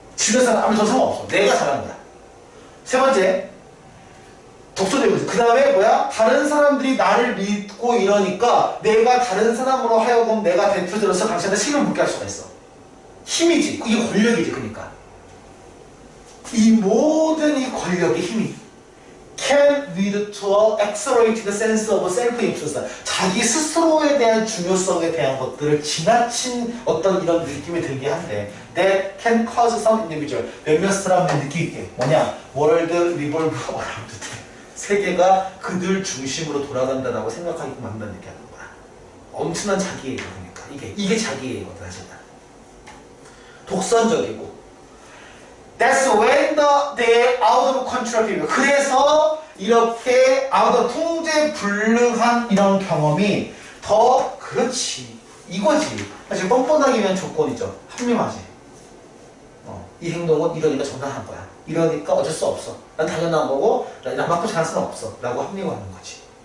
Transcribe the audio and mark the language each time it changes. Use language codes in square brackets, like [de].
[ko] 집에서는 아무도 상관없어. 내가 잘하는 거야. 세 번째. 독서적이지. 그 다음에 다른 사람들이 나를 믿고 이러니까 내가 다른 사람으로 하여금 내가 대표들로서 당신한테 책임을 묻게 할 수가 있어. 힘이지. 이게 권력이지, 그러니까. 이 모든 이 권력의 힘이 [en] can lead to a accelerated sense of self-importance. [ko] 자기 스스로에 대한 중요성에 대한 것들을 지나친 어떤 이런 느낌이 들게 한대. [en] That can cause some individual. [ko] 몇몇 사람들이 느끼게. 뭐냐? [en] World revolve around them. [ko] 세계가 그들 중심으로 돌아간다라고 생각하게끔 만든다는 얘기하는 거야. 엄청난 자기애예요, 그러니까. 이게 자기애거든, 사실은. 독선적이고. [en] That's when they're out of control people. [ko] 그래서 이렇게 [en] out of [ko] 통제 불능한 이런 경험이 더 그렇지. 이거지. 사실 뻔뻔하기 위한 조건이죠. 합리화지. 이 행동은 이러니까 정당한 거야. 이러니까 어쩔 수 없어. 난 당연한 거고 나 맞고 잘할 수는 없어. 라고 합리화하는 거지.